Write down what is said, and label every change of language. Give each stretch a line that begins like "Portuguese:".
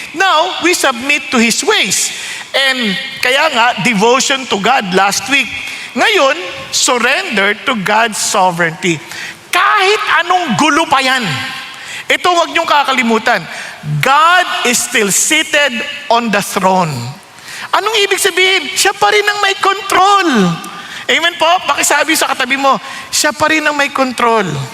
English: Now, we submit to His ways. And
Filipino: kaya nga,
English: devotion to God last week.
Filipino: Ngayon,
English: surrender to God's sovereignty.
Filipino: Kahit anong gulo pa yan, ito wag niyong kakalimutan.
English: God is still seated on the throne.
Filipino: Anong ibig sabihin? Siya pa rin ang may control. Amen po? Pakisabi sa katabi mo, siya pa rin ang may control.